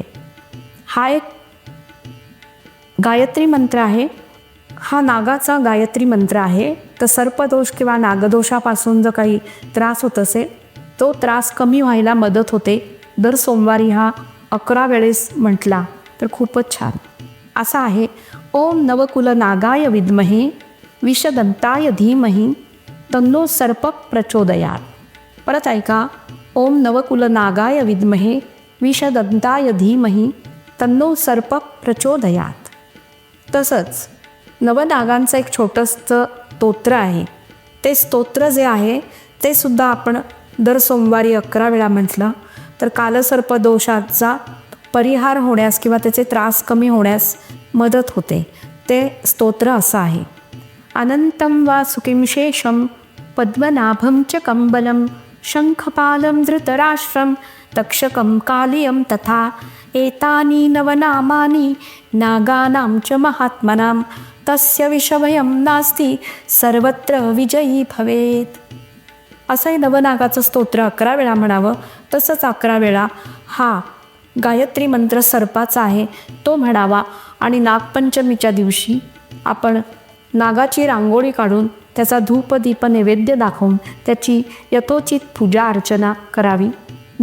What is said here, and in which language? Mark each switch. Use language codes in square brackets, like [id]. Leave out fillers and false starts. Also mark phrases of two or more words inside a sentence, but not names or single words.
[mr] हा एक गायत्री मंत्र आहे. हा नागाचा गायत्री मंत्र आहे. तर सर्पदोष किंवा नागदोषापासून जो काही त्रास होत असेल तो त्रास कमी व्हायला मदत होते. दर सोमवारी हा 11 वेळेस म्हटला तर खूपच छान. असा आहे, [sa] ओम नवकुल नागाय विद्महे विषदंताय धीमहि तन्नो सर्पः प्रचोदयात्. [mr] परत ऐका, [sa] ओम नवकुल नागाय विद्महे विषदंताय धीमहि तन्नो सर्पः प्रचोदयात्. [mr] तसंच नवनागांचं एक छोटंसं स्तोत्र आहे. ते स्तोत्र जे आहे ते सुद्धा आपण दर सोमवारी 11 वेळा म्हटलं तर कालसर्पदोषाचा परिहार होण्यास किंवा त्याचे त्रास कमी होण्यास मदत होते. ते स्तोत्र असं आहे, [sa] अनंतं वा सुखिं शेषं पद्मनाभं च कंबलं शंखपालं धृतराष्ट्रं तक्षकं कालियं तथा एतानि नवनामानि नागानां च महात्मनां तस्य विषभयं नास्ति सर्वत्र विजयी भवेत्. [mr] असंही नवनागाचं स्तोत्र 11 वेळा म्हणावं. तसंच 11 वेळा हा गायत्री मंत्र सर्पाचा आहे तो म्हणावा. आणि नागपंचमीच्या दिवशी आपण नागाची रांगोळी काढून त्याचा धूप दीप नैवेद्य दाखवून त्याची यथोचित पूजा अर्चना करावी.